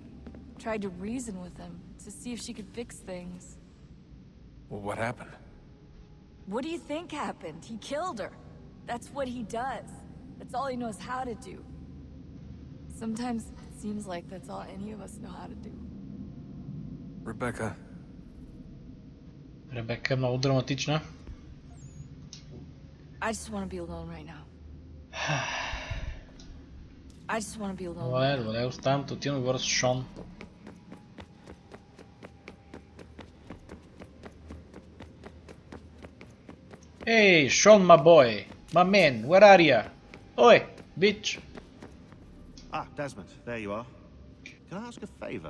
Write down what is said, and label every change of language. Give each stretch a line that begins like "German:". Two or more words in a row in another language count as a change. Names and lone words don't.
English: Tried to reason with him to see if she could fix things. Well, what happened? What do you think happened? He killed her. That's what he does. That's all he knows how to do. Sometimes it seems like that's all any of us know how to do. Rebecca.
Bulgarian: Ребека е много драматична.
English: I just want to be alone right now. I just want to be alone.
Bulgarian: Добре, оставям те, отивам да говоря с Шон.
English: Hey, Sean, my boy, my man, where are ya? Oi, bitch. Ah, Desmond, there you are. Can I ask a favor?